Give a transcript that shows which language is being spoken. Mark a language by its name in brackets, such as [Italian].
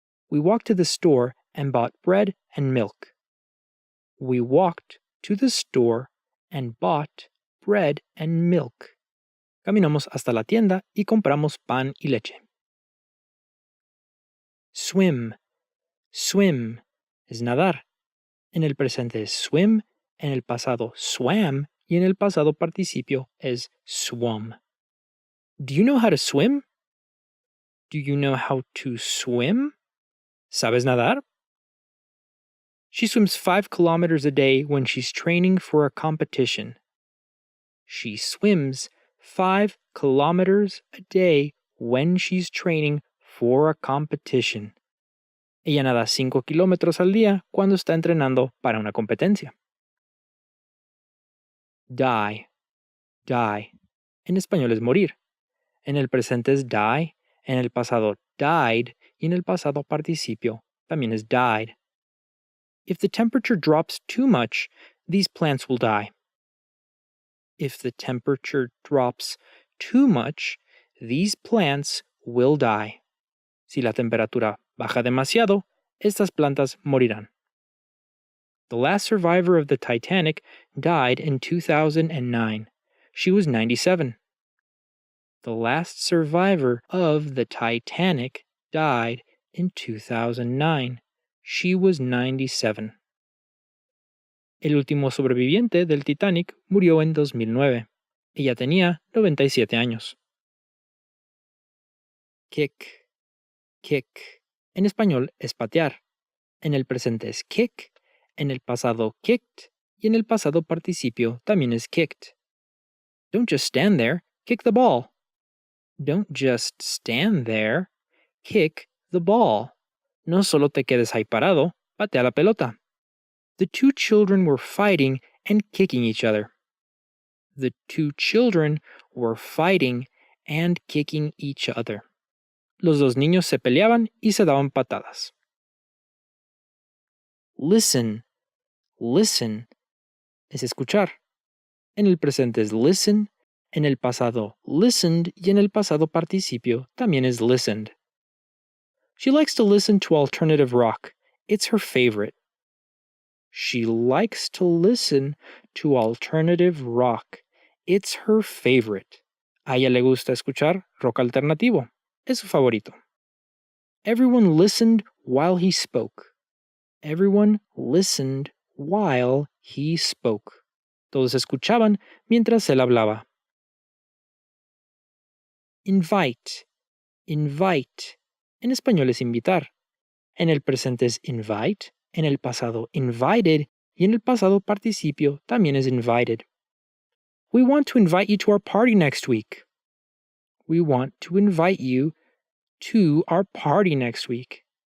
[English] We walked to the store and bought bread and milk. We walked to the store and bought bread and milk. [Spanish] Caminamos hasta la tienda y compramos pan y leche. Swim, swim. Es nadar. En el presente es swim, en el pasado swam y en el pasado participio es swum. [English] Do you know how to swim? Do you know how to swim? [Spanish] ¿Sabes nadar? [English] She swims 5 kilometers a day when she's training for a competition. She swims 5 kilometers a day when she's training for a competition. [Spanish] Ella nada 5 kilómetros al día cuando está entrenando para una competencia. Die, die. En español es morir. En el presente es die, en el pasado died y en el pasado participio también es died. [English] If the temperature drops too much, these plants will die. If the temperature drops too much, these plants will die. [Spanish] Si la temperatura baja demasiado, estas plantas morirán. [English] The last survivor of the Titanic died in 2009. She was 97. The last survivor of the Titanic died in 2009. She was 97. [Spanish] El último sobreviviente del Titanic murió en 2009. Ella tenía 97 años. Kick, kick. En español es patear. En el presente es kick, en el pasado kicked y en el pasado participio también es kicked. [English] Don't just stand there, kick the ball. Don't just stand there, kick the ball. [Spanish] No solo te quedes ahí parado, patea la pelota. [English] The two children were fighting and kicking each other. The two children were fighting and kicking each other. [Spanish] Los dos niños se peleaban y se daban patadas. Listen, listen es escuchar. En el presente es listen, en el pasado listened y en el pasado participio también es listened. [English] She likes to listen to alternative rock. It's her favorite. She likes to listen to alternative rock. It's her favorite. [Spanish] A ella le gusta escuchar rock alternativo. Es su favorito. [English] Everyone listened while he spoke. Everyone listened while he spoke. [Spanish] Todos escuchaban mientras él hablaba. Invite, invite. En español es invitar. En el presente es invite, en el pasado invited y en el pasado participio también es invited. [English] We want to invite you to our party next week. We want to invite you to our party next week.